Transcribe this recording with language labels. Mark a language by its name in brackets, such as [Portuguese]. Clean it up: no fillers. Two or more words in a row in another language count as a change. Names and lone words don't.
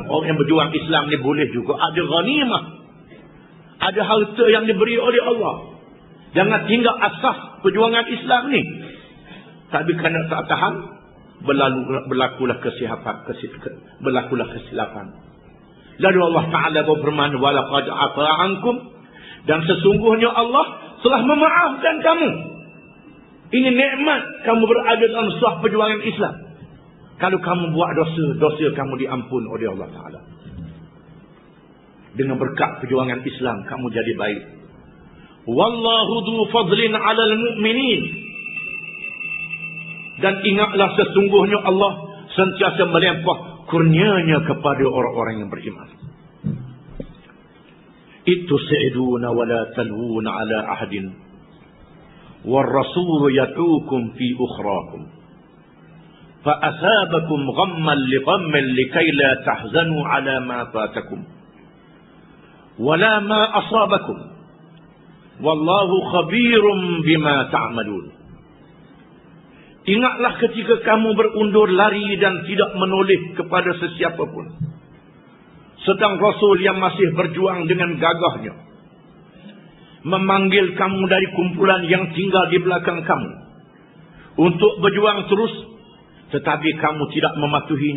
[Malay] Orang yang berjuang Islam ni boleh juga ada ghanimah. Ada harta yang diberi oleh Allah. Jangan tinggal asas perjuangan Islam ni. Tapi kerana tak tahan, berlakulah kesilapan. Lalu Allah Ta'ala berfirman, [Arabic] ولقد عفا عنكم, [Malay] dan sesungguhnya Allah telah memaafkan kamu. Ini nikmat kamu berada dalam sah perjuangan Islam. Kalau kamu buat dosa, dosa kamu diampun oleh Allah Ta'ala. Dengan berkat perjuangan Islam, kamu jadi baik. [Arabic] والله ذو فضل على المؤمنين. [Malay] Dan ingatlah sesungguhnya Allah sentiasa melimpah kurnianya kepada orang-orang yang beriman. [Arabic] إذ تصعدون ولا تلوون على أحد والرسول يدعوكم في أخراكم. فَأَثَابَكُمْ غَمًّا لِغَمٍّ لِكَيْ لَا تَحْزَنُوا عَلَى مَا فَاتَكُمْ وَلَا مَا أَصَابَكُمْ وَاللَّهُ خَبِيرٌ بِمَا تَعْمَلُونَ. [Malay] Ingatlah ketika kamu berundur lari dan tidak menoleh kepada sesiapa pun, sedang Rasul yang masih berjuang dengan gagahnya memanggil kamu dari kumpulan yang tinggal di belakang kamu untuk berjuang terus, tetapi kamu tidak mematuhinya.